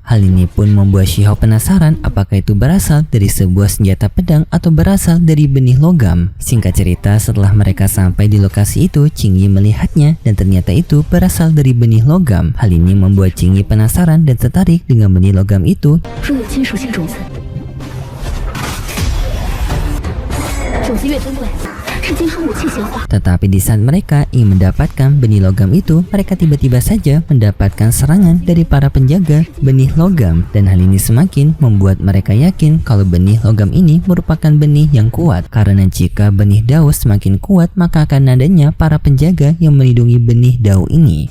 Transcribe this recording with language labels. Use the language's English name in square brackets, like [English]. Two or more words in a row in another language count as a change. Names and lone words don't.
[Indonesian] Hal ini pun membuat Shihao penasaran apakah itu berasal dari sebuah senjata pedang atau berasal dari benih logam. Singkat cerita, setelah mereka sampai di lokasi itu, Qingyi melihatnya dan ternyata itu berasal dari benih logam. Hal ini membuat Qingyi penasaran dan tertarik dengan benih logam itu. [Chinese] 若有金属性种子，种子越珍贵，是金属武器显化。 [Indonesian] Tetapi di saat mereka ingin mendapatkan benih logam itu, mereka tiba-tiba saja mendapatkan serangan dari para penjaga benih logam. Dan hal ini semakin membuat mereka yakin kalau benih logam ini merupakan benih yang kuat. Karena jika benih dao semakin kuat, maka akan adanya para penjaga yang melindungi benih dao ini.